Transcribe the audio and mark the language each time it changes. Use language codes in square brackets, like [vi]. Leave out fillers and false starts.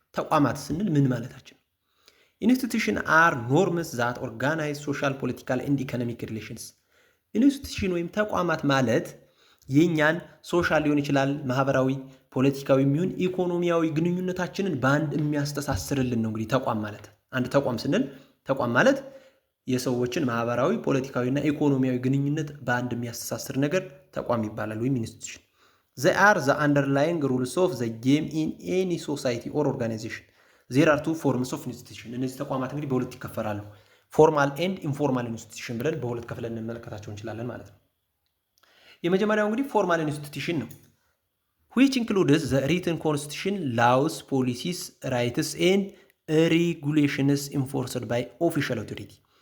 [am] ተቋማት ስንል ምን ማለታችን ነው? [en] ኢንስቲትዩሽን አር ኖርምስ ዛት ኦርጋናይዝ ሶሻል ፖለቲካል ኤንድ ኢኮኖሚክ ሪሌሽንስ። [am] ኢንስቲትዩሽን ወይም ተቋማት ማለት የኛን ሶሻል ሊሆን ይችላል፣ ማህበራዊ፣ ፖለቲካዊ የሚሆን ኢኮኖሚያዊ ግንኙነታችንን በአንድ የሚያስተሳስርልን ነው። እንግዲህ ተቋም ማለት አንድ ተቋም ስንል ተቋም ማለት የሰዎችን ማህበራዊ፣ ፖለቲካዊና ኢኮኖሚያዊ ግንኙነት በአንድ የሚያስተሳስር ነገር ተቋም ይባላል ወይም ኢንስቲትዩሽን። [en] they are the underlying rules of the game in any society or organization. there are two forms of institution [am] እነዚህ ተቋማት እንግዲህ በሁለት ይከፈላሉ ፎርማል ኤንድ ኢንፎርማል ኢንስቲትዩሽን ብለን በሁለት ከፍለን እንመለከታቸው እንችላለን ማለት ነው። የመጀመሪያው እንግዲህ ፎርማል ኢንስቲትዩሽን ነው [en] which includes the written constitution, laws, policies, rights and regulations enforced by official authority.